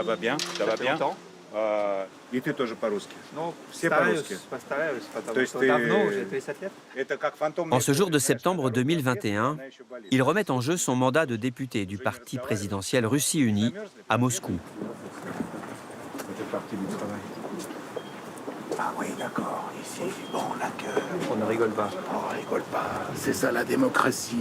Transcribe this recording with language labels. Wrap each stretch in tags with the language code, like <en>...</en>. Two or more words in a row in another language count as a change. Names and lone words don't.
<fr>Ça va bien?</fr> <ru>И ты тоже по-русски. Ну, Все по-русски. постараюсь, потому То есть что ты- давно, уже 30 лет. Это как фантомный...</ru> <fr>En ce jour de septembre 2021, il remet en jeu son mandat de député du parti présidentiel Russie Unie à Moscou. Это parti du travail. Ah oui, d'accord. Ici, bon, la queue. On ne rigole pas. Oh, rigole pas. C'est ça la démocratie.</fr>